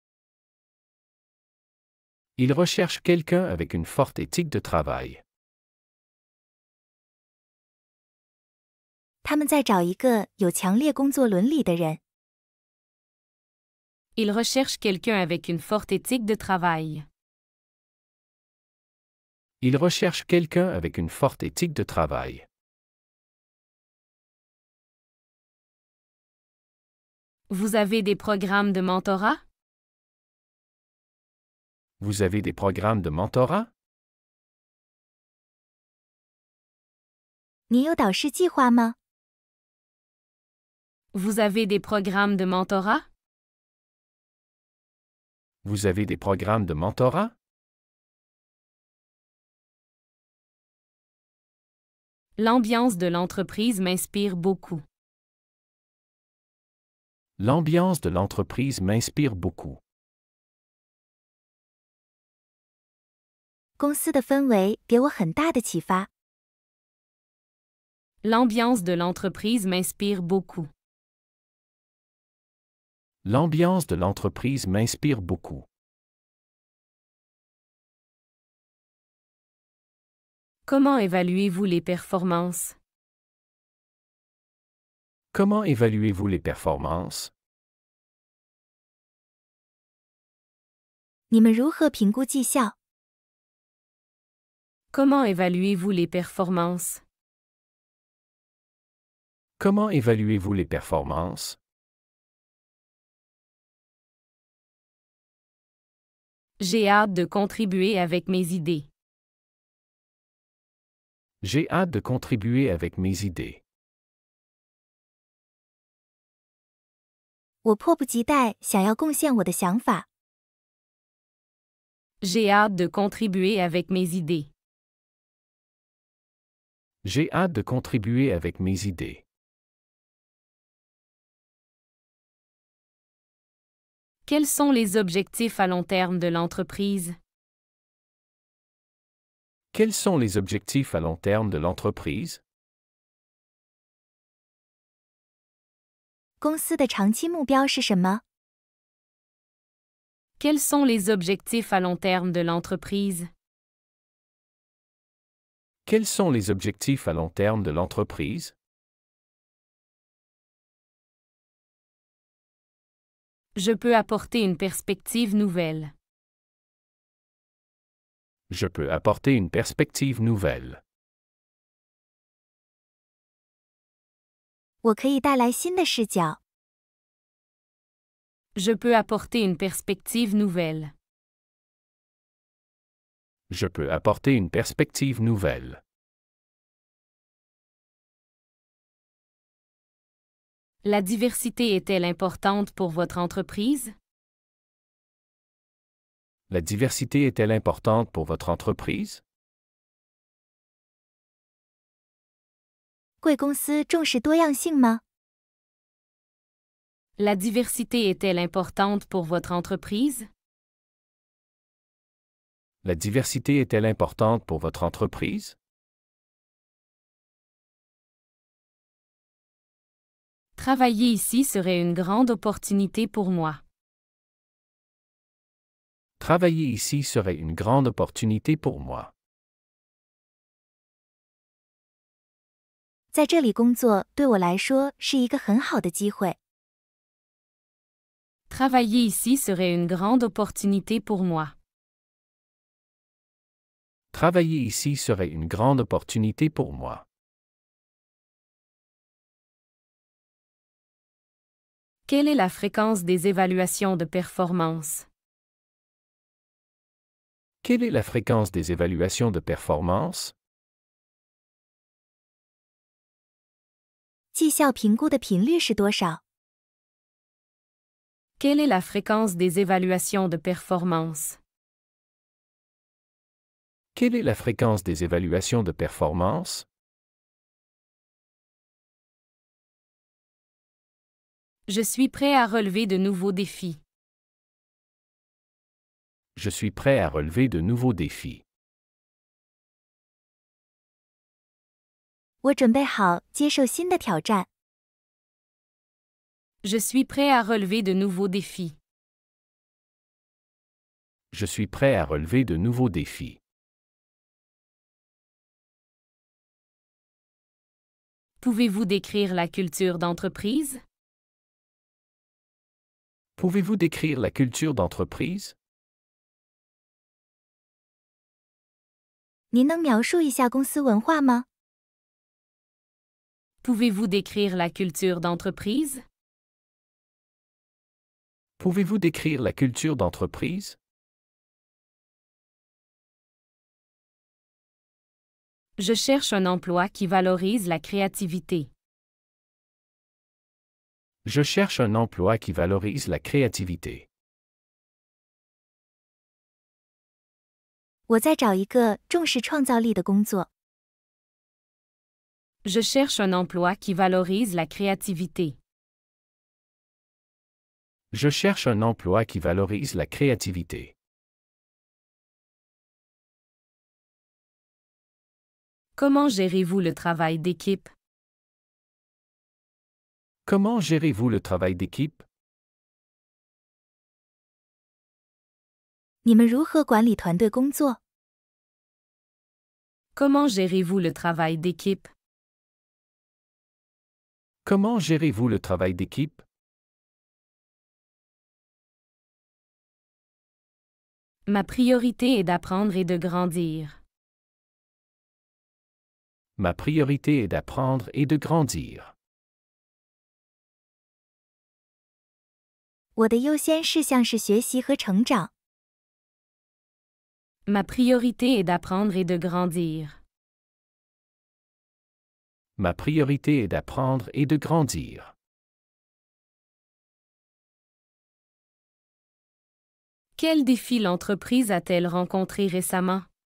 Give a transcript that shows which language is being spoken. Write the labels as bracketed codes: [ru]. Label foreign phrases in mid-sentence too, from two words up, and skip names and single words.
[fr] Il recherche quelqu'un avec une forte éthique de travail. [zh] 他们在找一个有强烈工作伦理的人。 [fr] Il recherche quelqu'un avec une forte éthique de travail. Il recherche quelqu'un avec une forte éthique de travail. Vous avez des programmes de mentorat? Vous avez des programmes de mentorat? [zh] 你有导师计划吗？ [fr] Vous avez des programmes de mentorat? Vous avez des programmes de mentorat? L'ambiance de l'entreprise m'inspire beaucoup. L'ambiance de l'entreprise m'inspire beaucoup. [zh] 公司的氛围给我很大的启发。 [fr] L'ambiance de l'entreprise m'inspire beaucoup. L'ambiance de l'entreprise m'inspire beaucoup. Comment évaluez-vous les performances? Comment évaluez-vous les performances? [zh] 你们如何评估绩效？ [fr] Comment évaluez-vous les performances? Comment évaluez-vous les performances? J'ai hâte de contribuer avec mes idées. J'ai hâte de contribuer avec mes idées. [zh] 我迫不及待想要贡献我的想法。 [fr] J'ai hâte de contribuer avec mes idées. J'ai hâte de contribuer avec mes idées. Quels sont les objectifs à long terme de l'entreprise? Quels sont les objectifs à long terme de l'entreprise? [zh] 公司的长期目标是什么？ [fr] Quels sont les objectifs à long terme de l'entreprise? Quels sont les objectifs à long terme de l'entreprise? Je peux apporter une perspective nouvelle. Je peux apporter une perspective nouvelle. [zh] 我可以带来新的视角。 [fr] Je peux apporter une perspective nouvelle. Je peux apporter une perspective nouvelle. La diversité est-elle importante pour votre entreprise? La diversité est-elle importante pour votre entreprise? [zh] 贵公司重视多样性吗？ [fr] La diversité est-elle importante pour votre entreprise? La diversité est-elle importante pour votre entreprise? Travailler ici serait une grande opportunité pour moi. Travailler ici serait une grande opportunité pour moi. [zh] 在这里工作对我来说是一个很好的机会。 [fr] Travailler ici serait une grande opportunité pour moi. Travailler ici serait une grande opportunité pour moi. Quelle est la fréquence des évaluations de performance? Quelle est la fréquence des évaluations de performance? [zh] 绩效评估的频率是多少？ [fr] Quelle est la fréquence des évaluations de performance? Quelle est la fréquence des évaluations de performance? Je suis prêt à relever de nouveaux défis. Je suis prêt à relever de nouveaux défis. [zh] 我准备好接受新的挑战。 [fr] Je suis prêt à relever de nouveaux défis. Je suis prêt à relever de nouveaux défis. Pouvez-vous décrire la culture d'entreprise? Pouvez-vous décrire la culture d'entreprise? [zh] 您能描述一下公司文化吗？ [fr] Pouvez-vous décrire la culture d'entreprise? Pouvez-vous décrire la culture d'entreprise? Je cherche un emploi qui valorise la créativité. Je cherche un emploi qui valorise la créativité. [zh] 我在找一个重视创造力的工作。 [fr] Je cherche un emploi qui valorise la créativité. Je cherche un emploi qui valorise la créativité. Comment gérez-vous le travail d'équipe? Comment gérez-vous le travail d'équipe? [zh] 你们如何管理团队工作？ [fr] Comment gérez-vous le travail d'équipe? Comment gérez-vous le travail d'équipe? Ma priorité est d'apprendre et de grandir. Ma priorité est d'apprendre et de grandir. [zh] 我的优先事项是学习和成长。 [fr] Ma priorité est d'apprendre et de grandir. Ma priorité est d'apprendre et de grandir. Quel défi l'entreprise a-t-elle rencontré récemment?